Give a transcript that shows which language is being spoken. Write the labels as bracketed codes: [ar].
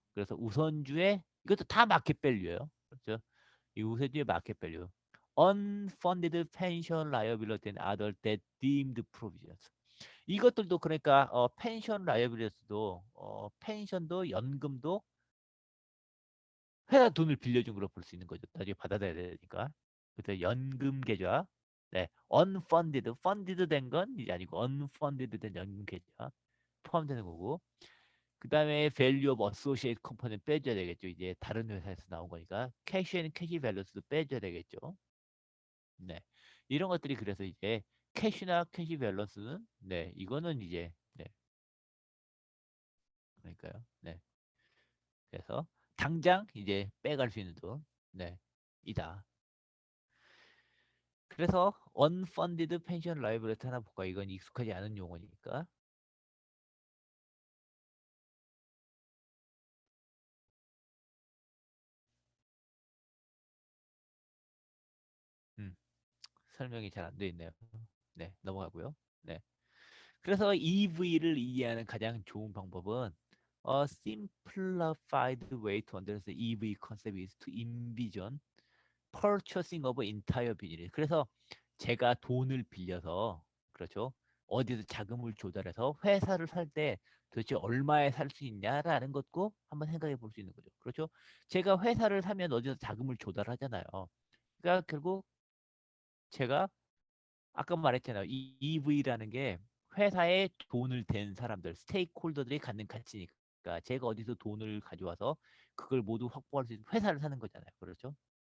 [ko] 그래서 우선주의 이것도 다 마켓 밸류예요. 그렇죠? 이 우선주의 마켓 밸류. [en] Unfunded pension liability and other debt deemed provisions. [ko] 이것들도 그러니까 펜션 라이어빌리티도 펜션도 연금도 회사 돈을 빌려준 걸로 볼 수 있는 거죠. 나중에 받아들여야 되니까. 그래서 연금 계좌, 네, unfunded, funded 된 건 이제 아니고 unfunded 된 연금 계좌 포함되는 거고. 그 다음에 [en] value of associate component [ko] 빼줘야 되겠죠. 이제 다른 회사에서 나온 거니까 cash and cash balance도 빼줘야 되겠죠. 네, 이런 것들이 그래서 이제 캐시나 캐시 밸런스는 네, 이거는 이제 네, 그러니까요. 네. 그래서 당장 이제 빼갈 수 있는 돈, 네, 이다. 그래서 unfunded pension liability 하나 볼까? 이건 익숙하지 않은 용어니까. 음, 설명이 잘 안 돼 있네요. 네, 넘어가고요. 네. 그래서 EV를 이해하는 가장 좋은 방법은 [en] A simplified way to understand EV concept is to envision purchasing of entire business. [ko] 그래서 제가 돈을 빌려서 그렇죠? 어디서 자금을 조달해서 회사를 살 때 도대체 얼마에 살 수 있냐라는 것도 한번 생각해 볼 수 있는 거죠. 그렇죠? 제가 회사를 사면 어디서 자금을 조달하잖아요. 그러니까 결국 제가 아까 말했잖아요. 이 EV라는 게 회사에 돈을 댄 사람들, 스테이크홀더들이 갖는 가치니까 제가 어디서 돈을 가져와서 그걸 모두 확보할 수 있는 회사를 사는 거잖아요. 그렇죠?